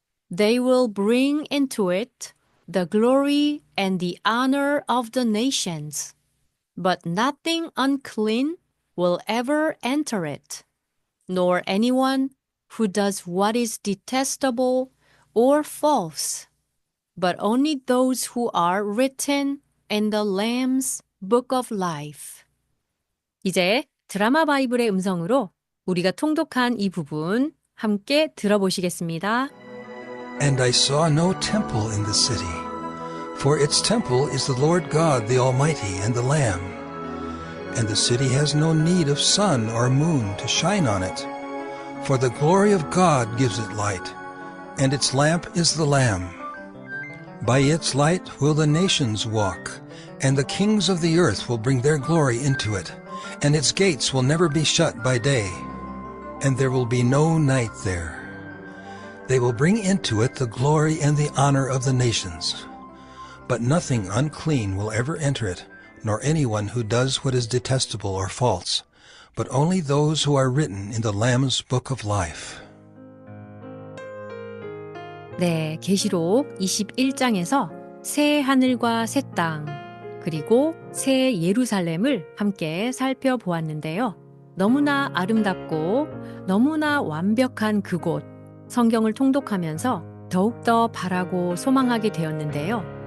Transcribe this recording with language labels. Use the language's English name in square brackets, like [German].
[English] They will bring into it the glory and the honor of the nations, but nothing unclean will ever enter it, nor anyone who does what is detestable or false, but only those who are written in the Lamb's Book of Life. [Korean] 이제 드라마 바이블의 음성으로 우리가 통독한 이 부분 함께 들어보시겠습니다. [English] And I saw no temple in the city, for its temple is the Lord God the Almighty and the Lamb. And the city has no need of sun or moon to shine on it, for the glory of God gives it light, and its lamp is the Lamb. By its light will the nations walk, and the kings of the earth will bring their glory into it, and its gates will never be shut by day, and there will be no night there. They will bring into it the glory and the honor of the nations. But nothing unclean will ever enter it, nor anyone who does what is detestable or false, but only those who are written in the Lamb's Book of Life. [Korean] 네, 계시록 21장에서 새 하늘과 새 땅, 그리고 새 예루살렘을 함께 살펴보았는데요. 너무나 아름답고 너무나 완벽한 그곳, 성경을 통독하면서 더욱더 바라고 소망하게 되었는데요.